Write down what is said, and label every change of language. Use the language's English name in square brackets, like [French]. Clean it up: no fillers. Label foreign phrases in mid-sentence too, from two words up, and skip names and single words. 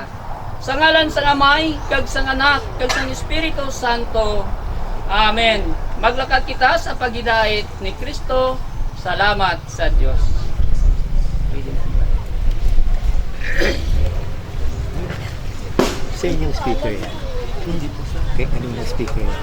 [Hiligaynon] Sa ngalan sang Amay, kag sang Anak, kag sang Espiritu Santo. Amen. Maglakad kita sa pagidait ni Kristo. Salamat sa Dios. [Filipino] Sa inyong speaker yan? Hindi po sir. Okay, anong speaker yan?